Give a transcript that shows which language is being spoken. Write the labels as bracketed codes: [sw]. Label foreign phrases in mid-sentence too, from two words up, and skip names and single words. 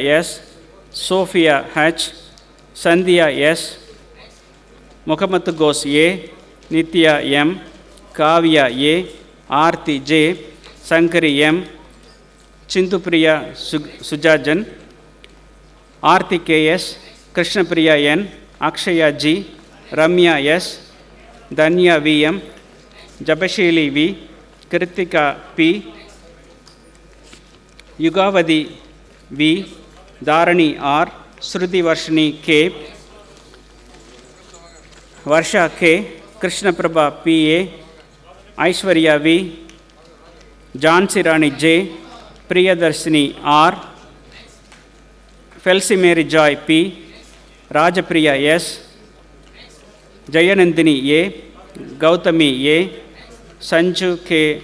[en] S, Sophia H, Sandhya S, Muhammad Ghosh A, Nitya M, Kavya A, Aarti J, Sankari M, Chintupriya Sujajan, Aarti KS, Krishna Priya N, Akshaya G, Ramya S, Danya VM, Jabashili V, Kritika P, Yugavadi V, Dharani R, Shruti Varshini K, Varsha K, Krishna Prabha PA, Aishwarya V, Jhansi Rani J, Priyadarshini R, Felsi Mary Joy P, Rajapriya S, Jayanandini A, Gautami A, Sanju K.